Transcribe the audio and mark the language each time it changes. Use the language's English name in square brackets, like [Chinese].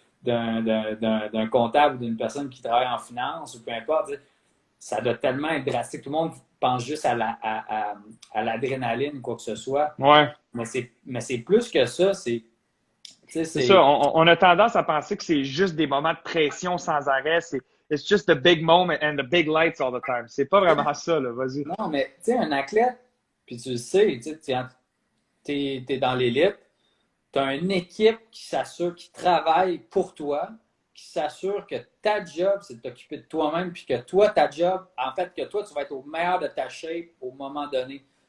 [French] d'un comptable ou d'une personne qui travaille en finance ou peu importe, ça doit tellement être drastique. Tout le monde pense juste à l'adrénaline, quoi que ce soit. Ouais. Mais c'est plus que ça. C'est ça. On a tendance à penser que c'est juste des moments de pression sans arrêt. [English] It's just the big moment and the big lights all the time. [French] C'est pas vraiment ça, là. Vas-y. Non, mais tu sais, un athlète, puis tu le sais, t'es dans l'élite, tu as une équipe qui s'assure, qui travaille pour toi, qui s'assure que ta job, c'est de t'occuper de toi-même, puis que toi, ta job, en fait, que toi, tu vas être au meilleur de ta shape au moment donné.